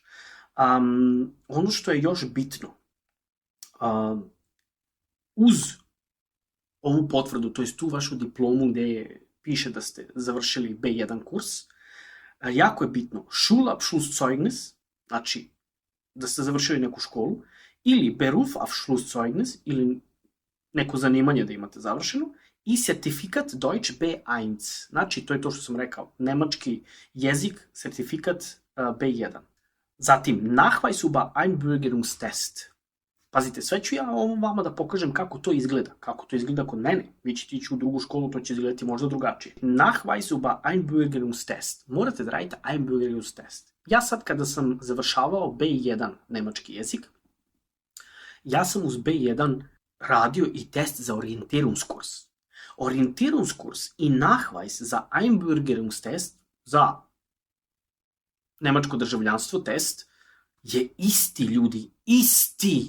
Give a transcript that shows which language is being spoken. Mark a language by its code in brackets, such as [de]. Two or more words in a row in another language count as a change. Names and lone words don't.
[sr] Ono što je još bitno, uz ovu potvrdu, to je tu vašu diplomu gde piše da ste završili B1 kurs, jako je bitno Schulabschlusszeugnis, znači da ste završili neku školu, ili Berufsabschlusszeugnis, ili neko zanimanje da imate završeno, i sertifikat Deutsch B1. Znači, to je to što sam rekao, nemački jezik, sertifikat B1. Zatim, [de] Nachweis über Einbürgerungstest. [sr] Pazite, sve ću ja ovo vama da pokažem kako to izgleda. Kako to izgleda kod mene. Vi ćete ići u drugu školu, to će izgledati možda drugačije. [de] Nachweis über Einbürgerungstest. [sr] Morate da radite Einbürgerungstest. Ja sad kada sam završavao B1 nemački jezik, ja sam uz B1 radio i test za Orientierungskurs. Orientierungskurs i Nachweis za Einbürgerungstest, za nemačko državljanstvo test, je isti, ljudi, isti.